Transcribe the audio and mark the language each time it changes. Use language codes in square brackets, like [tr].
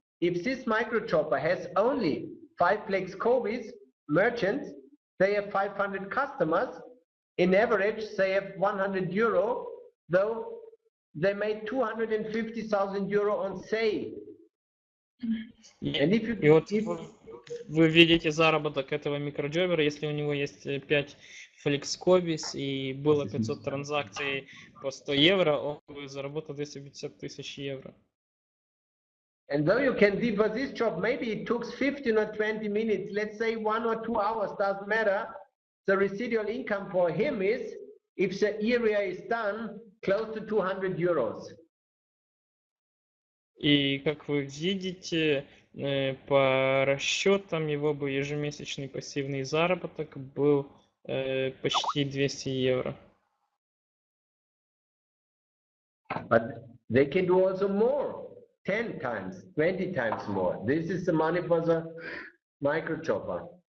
[en] If this micro chopper has only 5 Flexkom merchants, they have 500 customers. In average, they have 100 euro, though they made 250,000 euro on sale. And if you, [ru] вы видите заработок этого микроджобера, если у него есть 5 Flexkom и было 500 транзакций по 100 евро, он бы заработал 250 тысяч евро. [en] And though you can see for this job, maybe it took 15 or 20 minutes, let's say 1 or 2 hours, doesn't matter. The residual income for him is, if the area is done, close to 200 euros. [ru] И как вы видите, по расчетам его бы ежемесячный пассивный заработок был почти 200 евро. [en] But they can do also more, 10 times, 20 times more. This is the money for the micro chopper.